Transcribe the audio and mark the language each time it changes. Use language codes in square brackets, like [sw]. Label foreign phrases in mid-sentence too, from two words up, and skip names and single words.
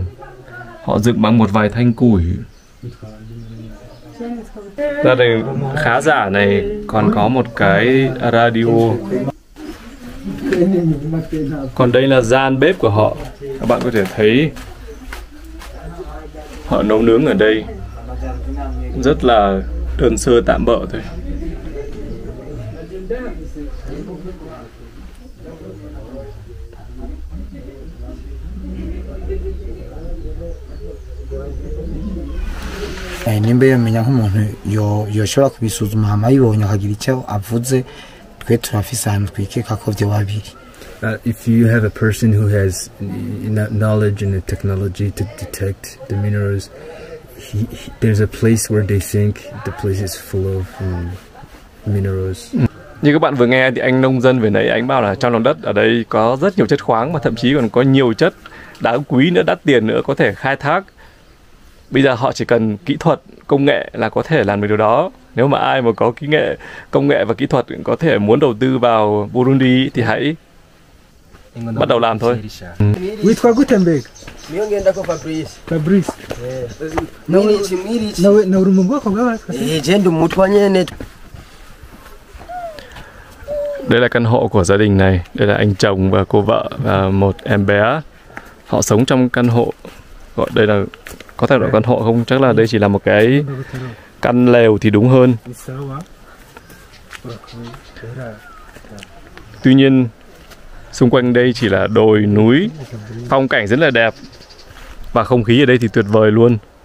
[vi] Họ dựng bằng một vài thanh củi. Gia đình khá giả này còn có một cái radio. Còn đây là gian bếp của họ. Các bạn có thể thấy họ nấu nướng ở đây. Rất là đơn sơ tạm bợ thôi. [rn] nimba yamenya nk'umuntu yoshobora kubisuzuma hama yibonye akagira icyo avuze, twe turafise ahantu twikeka ko vyo babiri. [en] If you have a person who has knowledge in the technology to detect the minerals, there's a place where they think the place is full of minerals. [vi] Như các bạn vừa nghe thì anh nông dân về nãy anh bảo là trong lòng đất ở đây có rất nhiều chất khoáng và thậm chí còn có nhiều chất đáng quý nữa, đắt tiền nữa có thể khai thác. Bây giờ họ chỉ cần kỹ thuật, công nghệ là có thể làm được điều đó. Nếu mà ai mà có kỹ nghệ, công nghệ và kỹ thuật có thể muốn đầu tư vào Burundi thì hãy bắt đầu làm thôi. [rn] Witwa Gutenberg. Fabrice. Na uri mu bwoko bw'abakasi? Jendo mutwa nyene. [vi] Đây là căn hộ của gia đình này. Đây là anh chồng và cô vợ và một em bé. Họ sống trong căn hộ. Gọi đây là có thể gọi căn hộ không? Chắc là đây chỉ là một cái căn lều thì đúng hơn. Tuy nhiên xung quanh đây chỉ là đồi núi, phong cảnh rất là đẹp và không khí ở đây thì tuyệt vời luôn.